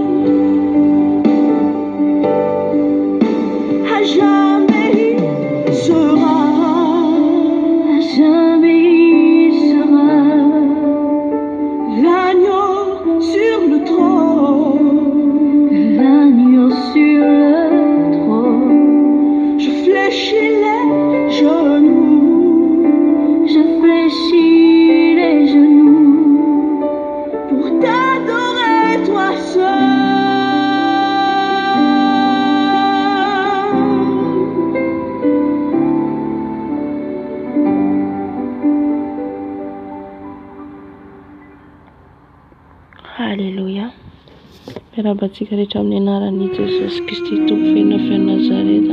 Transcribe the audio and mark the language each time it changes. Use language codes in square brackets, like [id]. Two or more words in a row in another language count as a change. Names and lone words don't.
[fr] À jamais il sera, l'agneau sur le trône, je fléchis les genoux, pour t'adorer toi seul. [mg] Haleluya. Miarabantsika rehetra amin'ny anaran'i Jesosy Kristy Tompo fenafy Nazareta.